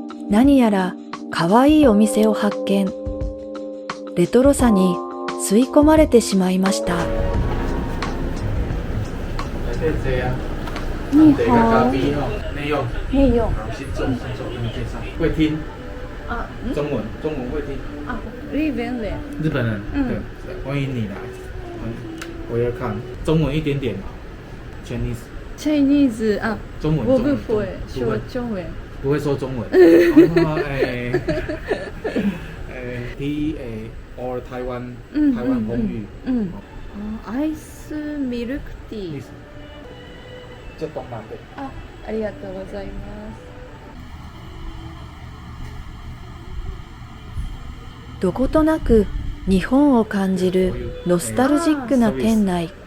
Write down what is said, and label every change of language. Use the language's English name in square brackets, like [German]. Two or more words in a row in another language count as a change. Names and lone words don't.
[Japanese] 何やらかわいいお店を発見。レトロさに吸い込まれてしまいました。 [Chinese] 你好，内用，内用先坐，跟你介绍。会听啊，中文会听。啊，日本人，日本人，对，欢迎你来。我要看中文一点点，Chinese。 Chinese 啊，中文我不会说中文。不会说中文。He or 台湾红语。 [Japanese] アイスミルクティー。ちょっと待って。ありがとうございます。どことなく日本を感じるノスタルジックな店内。